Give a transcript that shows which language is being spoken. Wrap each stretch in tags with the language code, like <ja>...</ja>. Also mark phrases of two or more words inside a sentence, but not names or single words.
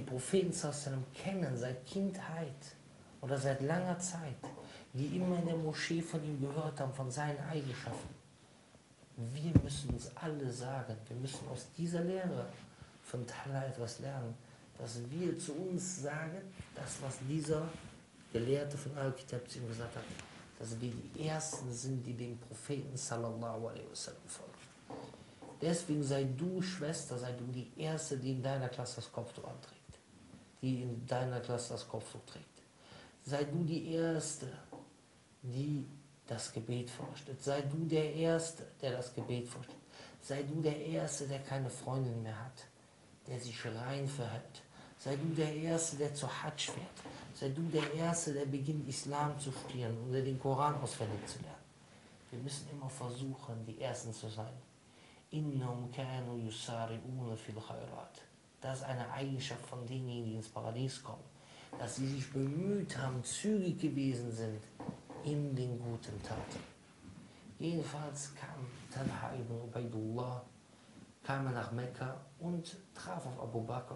<de>Propheten kennen seit Kindheit oder seit langer Zeit, die immer in der Moschee von ihm gehört haben, von seinen Eigenschaften, wir müssen uns alle sagen, wir müssen aus dieser Lehre von Talha etwas lernen, dass wir zu uns sagen, das, was dieser Gelehrte von Al-Kitab zu ihm gesagt hat, dass wir die Ersten sind, die dem Propheten</de> <ar>صلى الله عليه وسلم</ar> <de>folgen. Deswegen sei du, Schwester, sei du die Erste, die in deiner Klasse das Kopftuch anträgt. Die in deiner Klasse das Kopftuch trägt. Sei du die Erste, die das Gebet vorstellt. Sei du der Erste, der das Gebet vorstellt. Sei du der Erste, der keine Freundin mehr hat, der sich rein verhält. Sei du der Erste, der zur Hajj fährt. Sei du der Erste, der beginnt, Islam zu studieren oder den Koran auswendig zu lernen. Wir müssen immer versuchen, die Ersten zu sein.</de> <ar>إنهم كانوا يسارعون في الخيرات.</ar> <de>Das ist eine Eigenschaft von denjenigen, die ins Paradies kommen. Dass sie sich bemüht haben, zügig gewesen sind in den guten Taten. Jedenfalls kam Talha ibn Ubaidullah, kam er nach Mekka und traf auf Abu Bakr.</de>